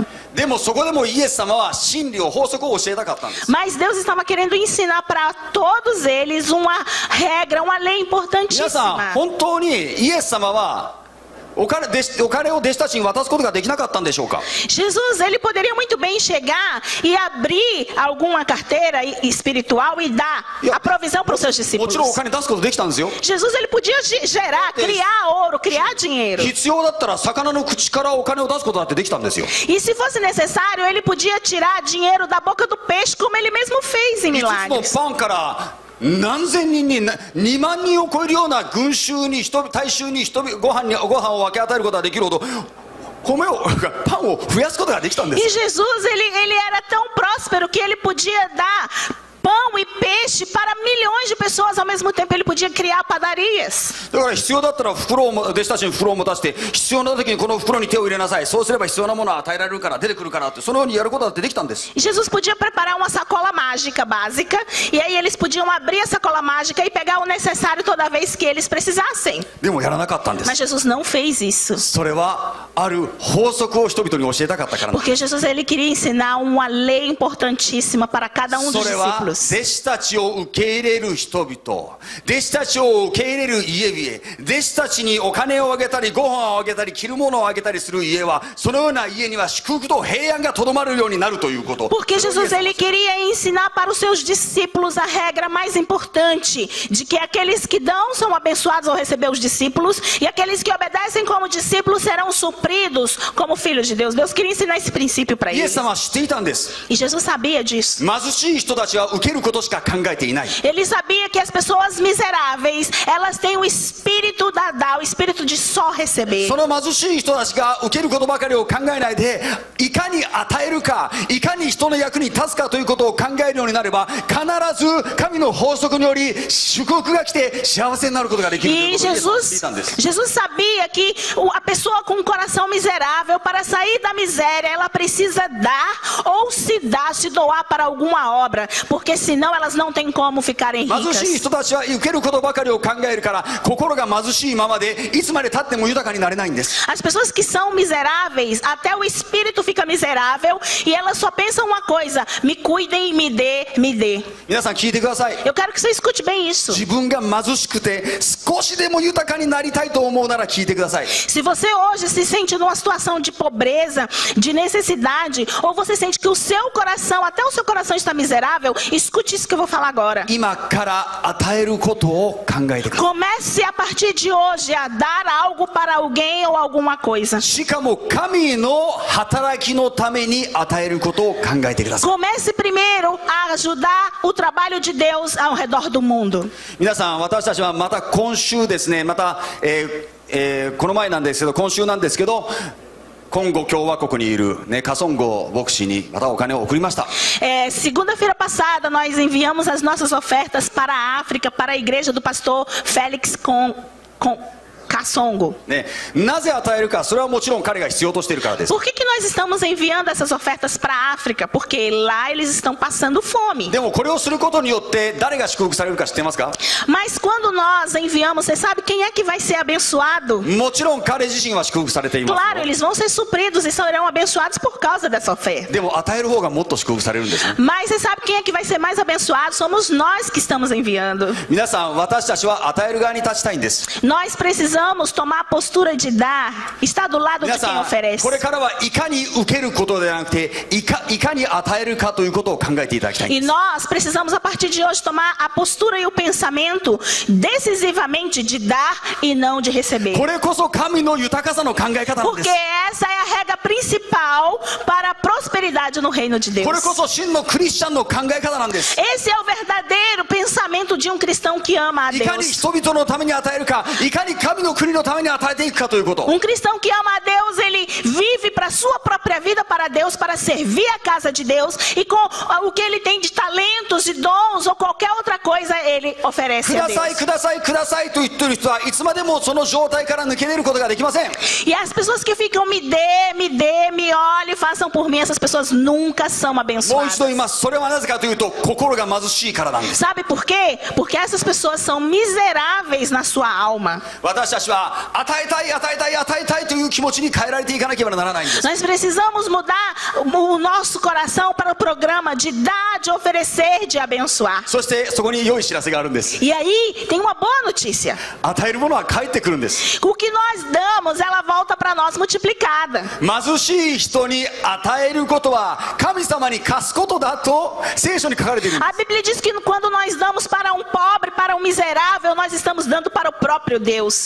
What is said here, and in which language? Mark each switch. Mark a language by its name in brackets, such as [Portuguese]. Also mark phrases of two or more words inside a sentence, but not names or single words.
[Japanese] でもそこでもイエス様は真理を法則を教えたかったんです。 [Portuguese] Mas Deus estava querendo ensinar para todos eles uma regra, uma lei [Japanese] 皆さん [Portuguese] importantíssima. [Japanese] 本当にイエス様はお金を弟子たちに渡すことができなかったんでしょうか。 [Portuguese] Jesus, ele poderia muito bem chegar e abrir alguma carteira espiritual e dar a provisão para os seus [Japanese] も [Portuguese] discípulos. [Japanese] ちろんお金出すことできたんですよ。 [Portuguese] Jesus, ele podia gerar, criar ouro, criar dinheiro. [Japanese] 必要だったら魚の口からお金を出すことだってできたんですよ。 [Portuguese] E se fosse necessário, ele podia tirar dinheiro da boca do peixe, como ele mesmo fez em [Japanese] 5つの [Portuguese] milagres. [Japanese] パンから何千人に2万人を超えるような群衆に大衆にご飯を分け与えることができるほどパンを増やすことができたんで [Portuguese] E [Japanese] す。 [Portuguese] Jesus, ele era tão próspero que ele podia dar pão e peixe para milhões de pessoas ao mesmo tempo. Ele podia criar padarias. [Japanese] だから必要だったら弟子たちに袋を持たせて、必要な時にこの袋に手を入れなさい。そうすれば必要なものは与えられるから出てくるからって、そのようにやることだってできたんです。 [Portuguese] E Jesus podia preparar uma sacola mágica básica, e aí eles podiam abrir a sacola mágica e pegar o necessário toda vez que eles precisassem. [Japanese] でもやらなかったんで [Portuguese] Mas [Japanese] す。 [Portuguese] Jesus não fez isso. [Japanese] それはある法則を人々に教えたかったからなんです。 [Portuguese] Porque Jesus, ele queria ensinar uma lei importantíssima para cada um [Japanese] そ [Portuguese] dos [Japanese] れは [Portuguese] discípulos. [Japanese] 弟子たちを受け入れる人々、弟子たちを受け入れる家々、弟子たちにお金をあげたりご飯をあげたり着るものをあげたりする家は、そのような家には祝福と平安がとどまるようになるということ。 [Portuguese] Porque Jesus, ele queria ensinar para os seus discípulos a regra mais importante, de que aqueles que dão são abençoados ao receber os discípulos, e aqueles que obedecem como discípulos serão supridos como filhos de Deus. Deus queria ensinar esse princípio para [Japanese] イエ [Portuguese] eles. [Japanese] ス様は知っていたんです。 [Portuguese] E Jesus sabia disso. [Japanese] 貧しい人たちは受けることしか考えていない。 [Portuguese] Ele sabia que as pessoas miseráveis, elas têm o espírito da dar, o espírito de só receber. [Japanese] その貧しい人たちが受けることばかりを考えないで、いかに与えるか、いかに人の役に立つかということを考えるようになれば、必ず神の法則により祝福が来て幸せになることができるという [Portuguese] E [Japanese] ことをイエス様は知っていたんです。 [Portuguese] Jesus sabia que a pessoa com um coração miserável, para sair da miséria, ela precisa dar ou se doar para alguma obra, porque senão elas não têm como ficarem [Japanese] 貧しい [Portuguese] ricas. [Japanese] 人たちは受けることばかりを考えるから、心が貧しいままでいつまで経っても豊かになれないんです。 [Portuguese] As pessoas que são miseráveis, até o espírito fica miserável e elas só pensam uma coisa: me cuidem e me dê. [Japanese] 皆さん聞いてください。 [Portuguese] Eu quero que você escute bem isso. [Japanese] 自分が貧しくて少しでも豊かになりたいと思うなら聞いてください。 [Portuguese] Se você hoje se sente numa situação de pobreza, de necessidade, ou você sente que o seu coração, até o seu coração está miserável, escute isso que eu vou falar agora. [Japanese] 今から与えることを考えてください。 [Portuguese] Comece a partir de hoje a dar algo para alguém ou alguma coisa. [Japanese] しかも神の働きのために与えることを考えてください。 [Portuguese] Comece primeiro a ajudar o trabalho de Deus ao redor do mundo. [Japanese] 皆さん、私たちはまた今週ですね、また、この前なんですけど、今週なんですけど、コンゴ共和国にいる、ね、カソンゴ牧師にまたお金を送りました。 [Portuguese] Segunda-feira passada nós enviamos as nossas ofertas para a África, para a igreja do pastor Félix Kassongo. [Japanese] ね、なぜ与えるか、それはもちろん彼が必要としているからです。 [Portuguese] Por que nós estamos enviando essas ofertas para a África? Porque lá eles estão passando fome. [Japanese] でもこれをすることによって誰が祝福されるか知ってますか？ [Portuguese] Mas quando nós enviamos, você sabe quem é que vai ser abençoado? [Japanese] もちろん彼自身は祝福されていますよ。 [Portuguese] Claro, eles vão ser supridos e serão abençoados por causa dessa oferta. [Japanese] でも与える方がもっと祝福されるんですね。 [Portuguese] Mas você sabe quem é que vai ser mais abençoado? Somos nós que estamos enviando. [Japanese] 皆さん、私たちは与える側に立ちたいんです。 [Portuguese] Nós precisamos tomar a postura de dar, estar do lado [Japanese] 皆 [Portuguese] de quem [Japanese] さん、 [Portuguese] oferece. [Japanese] これからはいかかに受けることではなくていかに与えるかということを考えていただきたいん [Portuguese] E [Japanese] です [Portuguese] nós precisamos, a partir de hoje, tomar a postura e o pensamento decisivamente de dar e não de receber. [Japanese] これこそ神の豊かさの考え方なんで [Portuguese] Porque [Japanese] す [Portuguese] essa é a regra principal para a prosperidade no reino de Deus. [Japanese] これこそ真のクリスチャンの考え方なんです [Portuguese] Esse é o verdadeiro pensamento de um cristão que ama a [Japanese] いかに [Portuguese] Deus. [Japanese] 人々のために与えるかいかに神の国のために与えていくかということ [Portuguese] Um cristão que ama a Deus, ele vive para a sua própria vida, para Deus, para servir a casa de Deus. E com o que ele tem de talentos, de dons ou qualquer outra coisa, ele [Japanese] く [Portuguese] oferece a [Japanese] ださい [Portuguese] Deus. [Japanese] くださいくださいと言っている人はいつまでもその状態から抜け出ることができません [Portuguese] E as pessoas que ficam me olhe, façam por mim, essas pessoas nunca são [Japanese] もう一度 [Portuguese] abençoadas. [Japanese] 言いますそれはなぜかというと心が貧しいからなんです [Portuguese] Sabe por quê? Porque essas pessoas são miseráveis na sua alma. [Japanese] 私たちは与えたい与えたい与えたいという気持ちに変えられていかなければならないんです [Portuguese] Nós precisamos mudar o nosso coração para o programa de dar, de oferecer, de abençoar. [Japanese] そしてそこに良い知らせがあるんです [Portuguese] E aí tem uma boa notícia. [Japanese] 与えるものは返ってくるんです [Portuguese] O que nós damos, ela volta para nós multiplicada. [Japanese] 貧しい人に与えることは神様に貸すことだと聖書に書かれているんです [Portuguese] A Bíblia diz que quando nós damos para um pobre, para um miserável, nós estamos dando para o próprio Deus.